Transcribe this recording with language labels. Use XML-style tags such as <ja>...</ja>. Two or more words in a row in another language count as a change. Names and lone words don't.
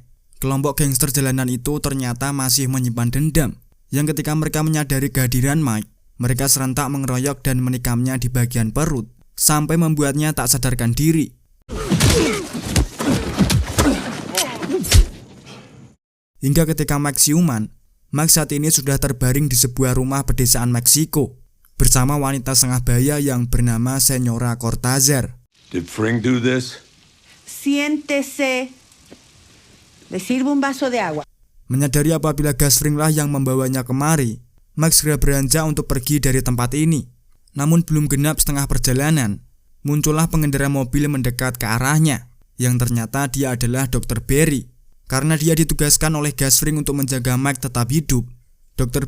<id>Kelompok gangster jalanan itu ternyata masih menyimpan dendam, yang ketika mereka menyadari kehadiran Mike, mereka serentak mengeroyok dan menikamnya di bagian perut, sampai membuatnya tak sadarkan diri. Hingga ketika Mike siuman, Mike saat ini sudah terbaring di sebuah rumah pedesaan Meksiko bersama wanita setengah baya yang bernama Señora Cortázar.</id> <en>Did Fring do this?</en> <es>Siéntese. Le sirvo un vaso de agua.</es> <id>Menyadari apabila Gus Fring lah yang membawanya kemari, Mike segera beranjak untuk pergi dari tempat ini. Namun belum genap setengah perjalanan, muncullah pengendara mobil mendekat ke arahnya, yang ternyata dia adalah Dr. Barry. Karena dia ditugaskan oleh Gus Fring untuk menjaga Mike tetap hidup, Dr.</id>